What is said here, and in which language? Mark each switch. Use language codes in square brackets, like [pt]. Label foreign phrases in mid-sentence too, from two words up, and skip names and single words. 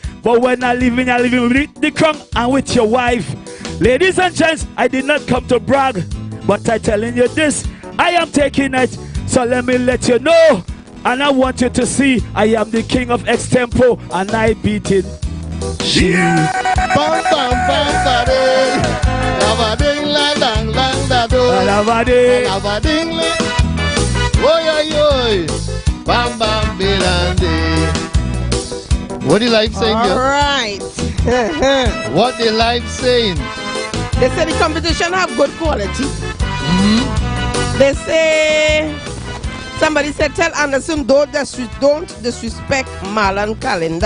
[en] But when I live in with the crown and with your wife. Ladies and gents, I did not come to brag, but I telling you this, I am taking it. So let me let you know, and I want you to see, I am the king of extempo, and I beat it. Yeah! Bam, bam, bam, bam, lavading, ladang, lang, dado. Lavading, Oi, oi, oi. Bam, bam, bilande. What the life saying here? All right. What the life saying? They say the competition have good quality. They say, somebody said, tell Anderson don't disrespect Marlon calendar.